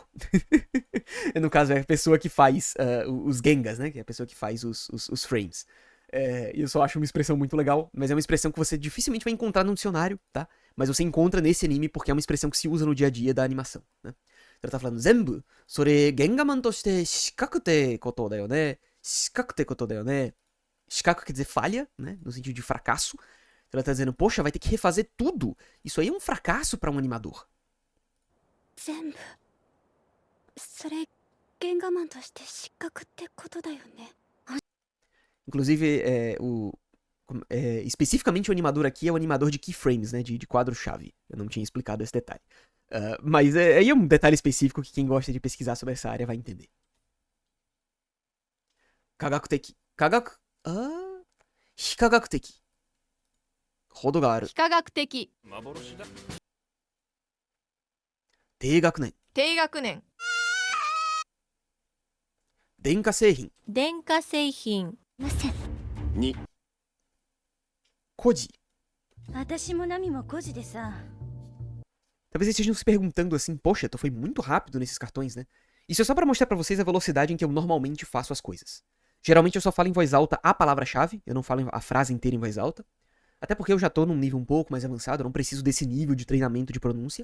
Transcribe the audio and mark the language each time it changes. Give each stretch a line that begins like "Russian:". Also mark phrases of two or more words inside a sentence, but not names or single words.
Portuguese: No caso, é a pessoa que faz os gengas, né? Que é a pessoa que faz os frames. E eu só acho uma expressão muito legal, mas é uma expressão que você dificilmente vai encontrar num dicionário, tá? Mas você encontra nesse anime porque é uma expressão que se usa no dia a dia da animação, né? Ela tá falando,
Japanese: 全部、それ原画マンとして失格ってことだよね. 失格ってことだよね.
Portuguese: Shikaku quer dizer falha, né? No sentido de fracasso. Ela tá dizendo, poxa, vai ter que refazer tudo. Isso aí é um fracasso pra um animador.
Japanese: 全部。それ原画マンとして失格ってことだよね.
Portuguese: Inclusive, especificamente o animador aqui é o animador de keyframes, né? De quadro-chave. Eu não tinha explicado esse detalhe. Mas aí é um detalhe específico que quem gosta de pesquisar sobre essa área vai entender.
Japanese: 科学的。非科学的. 程がある. 非科学的 Teigakunen. 低学年電化製品. 電化製品ません。 Koji. 私もナミも孤児でさ。
Portuguese: Talvez vocês estejam se perguntando assim, poxa, tu foi muito rápido nesses cartões, né? Isso é só pra mostrar pra vocês a velocidade em que eu normalmente faço as coisas. Geralmente eu só falo em voz alta a palavra-chave, eu não falo a frase inteira em voz alta. Até porque eu já tô num nível um pouco mais avançado, eu não preciso desse nível de treinamento de pronúncia.